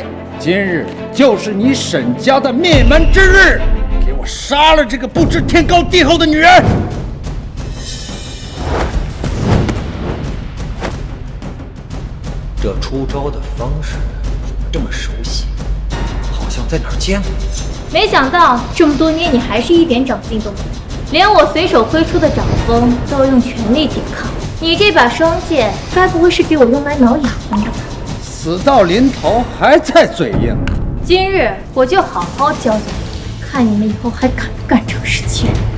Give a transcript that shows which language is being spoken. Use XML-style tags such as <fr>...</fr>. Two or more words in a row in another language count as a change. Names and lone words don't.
<zh>今日就是你沈家的灭门之日，给我杀了这个不知天高地厚的女人！这出招的方式怎么这么熟悉？好像在哪儿见过。没想到这么多年你还是一點長進都沒有，連我隨手揮出的掌風都要用全力抵抗。你這把雙劍，該不會是給我用來撓啞巴的吧？死到臨頭還在嘴硬。今日我就好好教教你，看你們以後還敢不敢成事情。</zh>